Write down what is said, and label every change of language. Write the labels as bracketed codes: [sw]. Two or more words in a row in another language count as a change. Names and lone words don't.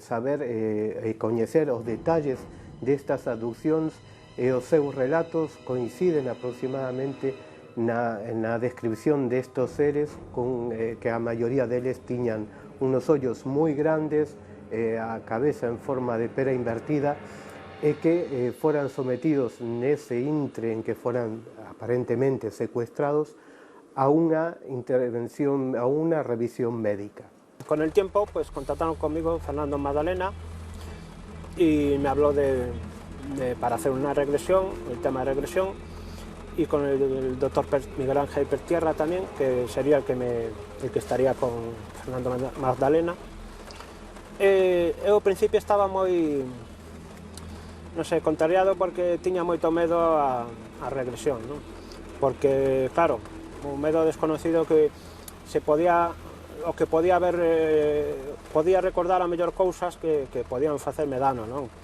[gl] saber e coñecer os detalles destas abduccións, e os seus relatos coinciden aproximadamente na descripción destos seres, que a maioría deles tiñan unos ollos moi grandes, a cabeza en forma de pera invertida, e que foran sometidos nese intre en que foran aparentemente secuestrados a unha intervención, a unha revisión médica. [es] Con el tiempo, pues contactaron conmigo Fernando Magdalena y me habló para hacer una regresión, el tema de regresión, y con el doctor Miguel Ángel Pertierra también, que sería el que estaría con Fernando Magdalena. [gl] Eu ao principio estaba moi, non sei, contrariado porque tiña moito medo a regresión, non? Porque, claro, un medo desconocido que o que podía haber, podía recordar a mellor cousas que podían facerme dano, non?